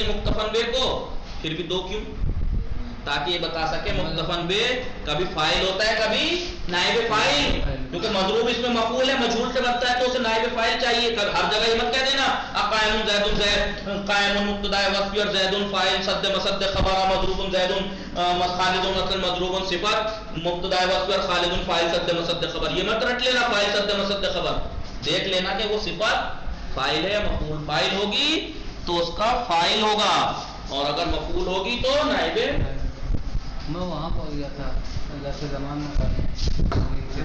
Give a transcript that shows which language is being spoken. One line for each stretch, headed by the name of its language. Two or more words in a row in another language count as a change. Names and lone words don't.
Urdu: ہے مکتفن بے کو، پھر بھی دو کیوں، تاکہ یہ بتا سکے مکتفن بے کبھی فاعل ہوتا ہے کبھی نائب فاعل، کیونکہ مضروب اس میں مفعول ہے، مجہول سے بنتا ہے تو اسے نائب فاعل چاہیے، ہر جگہ یہ مت کہہ دینا
Arabic: قائم زیدن، زید قائم
Urdu: مبتدا وصفی اور زیدن فاعل، صد مسد خبر،
Arabic: مضروب زیدن خالد
Urdu: مثلا مضروب صفت، مبتدا وصفی اور خالد فاعل صد مسد خبر، یہ مت رٹ لینا فاعل صد مسد خبر، دیکھ لینا کہ وہ صفت فاعل ہے یا مفعول، فاعل ہوگی تو اس کا فاعل ہوگا، اور اگر مفعول ہوگی تو نائب۔ میں وہاں پہنچ گیا تھا ظرف زمان میں،